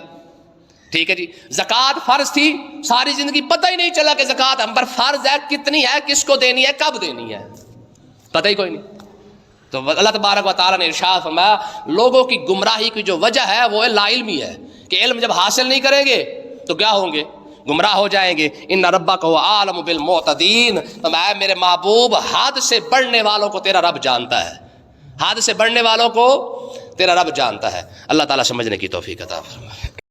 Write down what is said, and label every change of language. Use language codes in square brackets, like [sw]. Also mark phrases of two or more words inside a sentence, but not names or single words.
[ur] ٹھیک ہے جی، زکوٰۃ فرض تھی، ساری زندگی پتہ ہی نہیں چلا کہ زکوٰۃ ہم پر فرض ہے، کتنی ہے، کس کو دینی ہے، کب دینی ہے، پتہ ہی کوئی نہیں. تو اللہ تبارک و تعالیٰ نے ارشاد فرمایا لوگوں کی گمراہی کی جو وجہ ہے وہ لا علمی ہے، کہ علم جب حاصل نہیں کریں گے تو کیا ہوں گے؟ گمراہ ہو جائیں گے. [ar] ان ربک هو اعلم بالمعتدین، [ur] فرمایا میرے محبوب حد سے بڑھنے والوں کو تیرا رب جانتا ہے، حد سے بڑھنے والوں کو تیرا رب جانتا ہے. اللہ تعالیٰ سمجھنے کی توفیق عطا فرمائے.